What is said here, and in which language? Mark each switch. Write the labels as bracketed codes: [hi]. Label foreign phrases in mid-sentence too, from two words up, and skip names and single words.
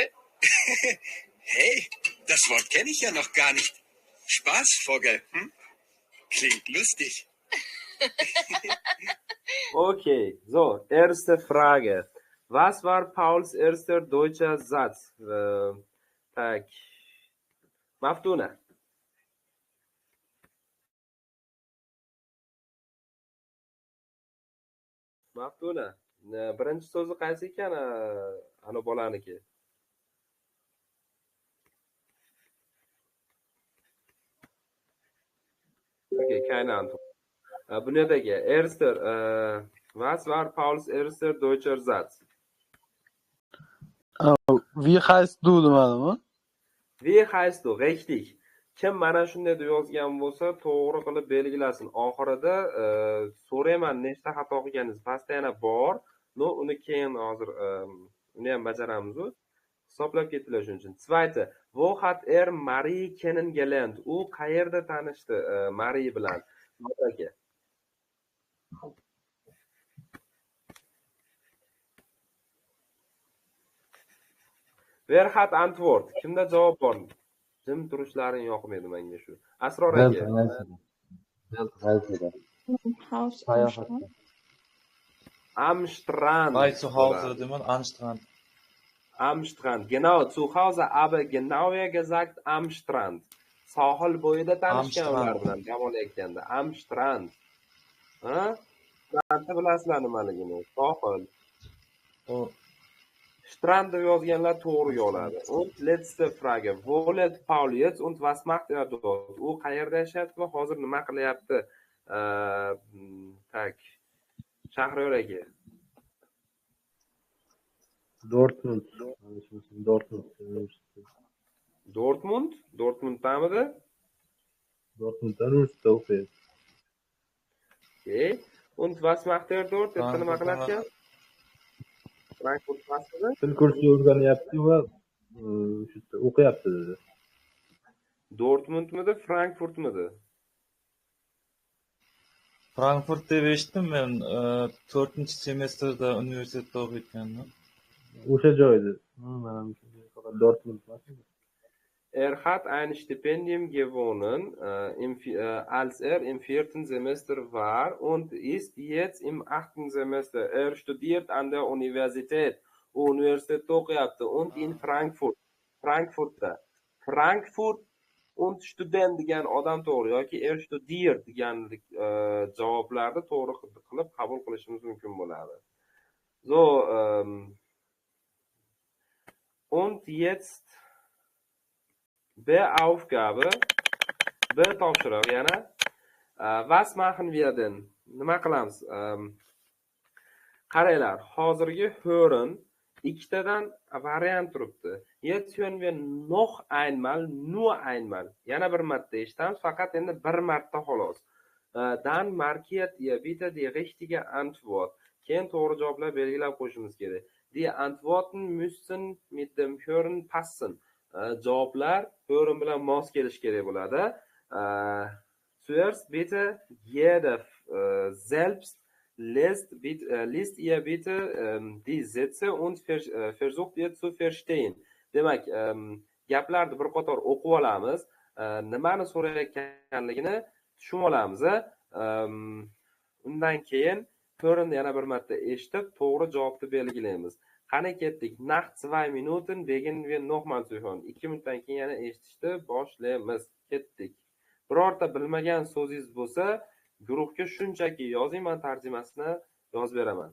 [de] Hey, das Wort kenne ich ja noch gar nicht. Spaßvogel, hm? Klingt lustig. Okay, so, erste Frage. Was war Pauls erster deutscher Satz? [uz] Tak. Maftuna. Maftuna. Birinchi so'zi qaysi ekan? Ana bolaniki. [de] Okay, keine Antwort. Bunyodagi erster, was war Pauls erster deutscher Satz? Wie heißt du demadimi? Wie heißt du? Richtig. [uz] Kim mana shunday deb yozgan bo'lsa, to'g'ri qilib belgilasin. Oxirida so'rayman nechta xato qilganingizni. Pastda yana bor. No, uni keyin hozir uni ham bajaramiz. Hisoblab ketdilar shuning uchun. [de] Zweite, wo hat Marie kennengelernt? [uz] U qayerda tanishdi Marie bilan? Aka. [de] Wer hat Antwort? [uz] Kimda javob bor? Jim turishlaring yoqmaydi menga shu. Asror aka. [de] Haus am [uz] Sayohat. [de] Strand. Am Strand. Bei zu Hause, demon am Strand. Am Strand. Genau, zu Hause, aber genauer gesagt am Strand. [uz] Sohil bo'yida tanishgan ular bilan dam olayotganda. [de] Am Strand. [uz] Ha? Strandni bilasizlar nimaligini? Sohil. O Strand deb yozganlar to'g'ri oladi. [de] Und letzte Frage. Wo lebt Paul jetzt und was macht er dort? [uz] U qayerda yashayapti va hozir nima qilyapti? Tak. Shahriyor aka. Dortmund. Dortmund? Dortmunddamidi? Dortmundda universitetda o'qiyapti. Okay. Und was macht er dort? Erta nima qilarkan? Frankfurt pasmidi? Til kursi o'rganyapti va shu yerda o'qiyapti dedi. Dortmundmidi, Frankfurtmidi? Frankfurt deb eshitdim men 4-semestrda universitetda o'qiyotgandim. O'sha joyda. Mana faqat Dortmund emas. [de] Er hat ein Stipendium gewonnen, als er im 4. Semester war und ist jetzt im 8. Semester. Er studiert an der Universität. [uz] Universität o'qiyapti [de] und in Frankfurt. [uz] Frankfurtda. [de] Frankfurt und Student [uz] degan odam to'g'ri yoki [de] er studiert [uz] degan javoblarni to'g'ri qilib qabul qilishimiz mumkin bo'ladi. [de] So, und jetzt Beaufgabe, [uz] Betopshiriq yana. [de] Was machen wir denn? [uz] Nima qilamiz? Qaranglar, hozirgi hören ikkitadan variant turibdi. [de] Jetzt hören wir noch einmal, nur einmal. [uz] Yana bir marta eshitamiz, faqat endi bir marta xolos. [de] Dann markiert ihr bitte die richtige Antwort. [uz] Keyin to'g'ri javoblar belgilab qo'yishimiz kerak. [de] Die Antworten müssen mit dem Hören passen. [uz] Javoblar hören bilan mos kelish kerak bo'ladi. [de] Zuerst bitte jeder selbst liest ihr bitte die Sätze und versucht ihr zu verstehen. [uz] Demak, gaplarni bir qator o'qib olamiz, nimani so'rayotganligini tushunib olamiz. Undan keyin ko'rinni yana bir marta eshitib, to'g'ri javobni belgilaymiz. Qani ketdik. [de] Nach 2 Minuten beginnen wir nochmal zu hören. [uz] 2 minutdan keyin yana eshitishni boshlaymiz. Ketdik. Birorta bilmagan so'zingiz bo'lsa, guruhga shunchaki yozing, men tarjimasini yozib beraman.